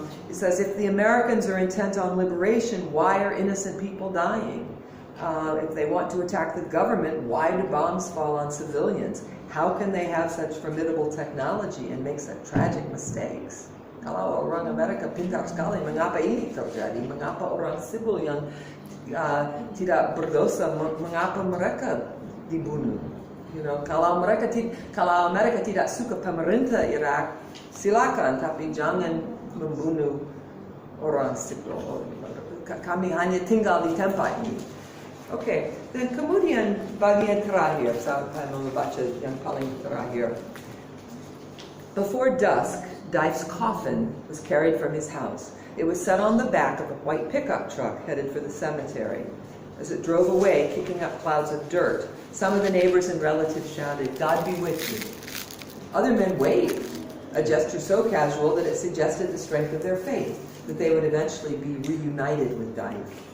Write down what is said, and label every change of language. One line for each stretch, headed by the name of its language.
English: It says, if the Americans are intent on liberation, why are innocent people dying? If they want to attack the government, why do bombs fall on civilians? How can they have such formidable technology and make such tragic mistakes?
Indonesian: Kalau orang Amerika pintar sekali, mengapa ini terjadi? Mengapa orang sipil yang tidak berdosa, mengapa mereka dibunuh? Kalau Amerika tidak suka pemerintah Irak, silakan, tapi jangan membunuh orang sipil. Kami hanya tinggal di tempat ini. Oke, dan kemudian bagian terakhir, saya membaca yang paling terakhir.
English: Before dusk, Daif's coffin was carried from his house. It was set on the back of a white pickup truck headed for the cemetery. As it drove away, kicking up clouds of dirt, some of the neighbors and relatives shouted, "God be with you." Other men waved, a gesture so casual that it suggested the strength of their faith, that they would eventually be reunited with Daif.